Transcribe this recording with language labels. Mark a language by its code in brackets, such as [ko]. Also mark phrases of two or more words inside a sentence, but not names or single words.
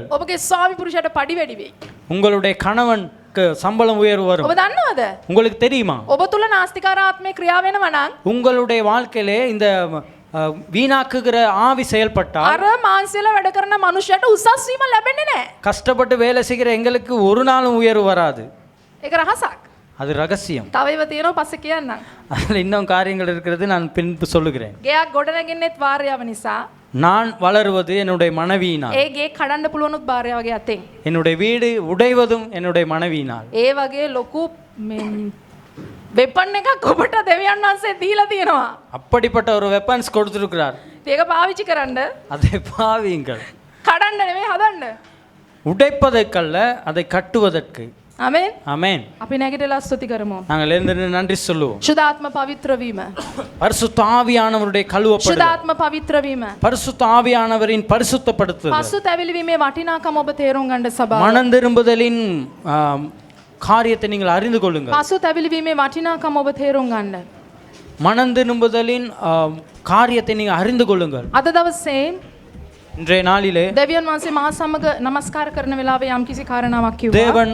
[si] ඔබගේ ස්වාමි පුරුෂයාට පඩි වැඩි වෙයි. [ta] உங்களுடைய கணவனுக்கு சம்பளம் உயர்வு வரும். [si] ඔබ දන්නවද? [ta] உங்களுக்கு தெரியுமா? [si] ඔබ තුල නාස්තිකාර ආත්මේ ක්‍රියා වෙනවා නම් [ta] உங்களுடைய வாழ்க்கையிலே இந்த வீணாக்குகிற ஆவி செயல்பட்டால் [si] අර මාංශයල වැඩ කරන මනුෂ්‍යයට උසස් වීම ලැබෙන්නේ නැහැ. [ta] கஷ்டப்பட்டு வேலை செய்கிற எங்களுக்கு ஒரு நாளும் உயர்வு வராது. [si] ඒක රහසක්. [ta] அது ரகசியம். [si] තව ඒවා තියෙනවා පස්සේ කියන්නම්. [ta] அதில் இன்னும் காரியங்கள் இருக்கிறது, நான் பின்பு சொல்லுகிறேன். [si] ගෙයක් ගොඩනගින්නෙත් භාර්යාව නිසා. [ta] நான் வளருவது என்னுடைய மனைவியினால். [si] ඒ ගේ කඩන්න පුළුවනුත් භාර්යාවගේ අතෙන්. [ta] என்னுடைய வீடு உடைவதும் என்னுடைய மனைவியினால். [si] ඒ වගේ ලොකු වෙපන් එකක් ඔබට දෙවියන් වහන්සේ දීලා තියෙනවා. [ta] அப்படிப்பட்ட ஒரு வெப்பன்ஸ் கொடுத்திருக்கிறார். [si] ඒක පාවිච්චි කරන්න. [ta] அதை பாவியுங்கள். [si] කඩන්න නෙවෙයි හදන්න. [ta] உடைப்பதற்கல்ல, அதை கட்டுவதற்கு. [si] ආමෙන්. [ta] ஆமென். [si] අපි නැගිටලා ස්තුති කරමු. [ta] நாங்கள் எழுந்து நன்றி சொல்லுவோம். [si] සුදාත්ම පවිත්‍ර වීම. [ta] பரிசுத்த ஆவியானவருடைய கழுவப்படுதல். [si] සුදාත්ම පවිත්‍ර වීම. [ta] பரிசுத்த ஆவியானவரின் பரிசுத்தப்படுத்துதல். [si] පසුතැවිලි වීමේ වටිනාකම ඔබ තේරුම් ගන්න සභාව. [ta] மனம் திரும்புதலின் காரியத்தை நீங்கள் அறிந்து கொள்ளுங்கள். [si] පසුතැවිලි වීමේ වටිනාකම ඔබ තේරුම් ගන්න. [ta] மனம் திரும்புதலின் காரியத்தை நீங்கள் அறிந்து கொள்ளுங்கள். [si] අද දවසේ [ta] இன்றைய நாளிலே [si] දෙවියන් වහන්සේ මා සමග නමස්කාර කරන වෙලාවේ යම් කිසි කාරණාවක් කිව්වා. [ta] தேவன்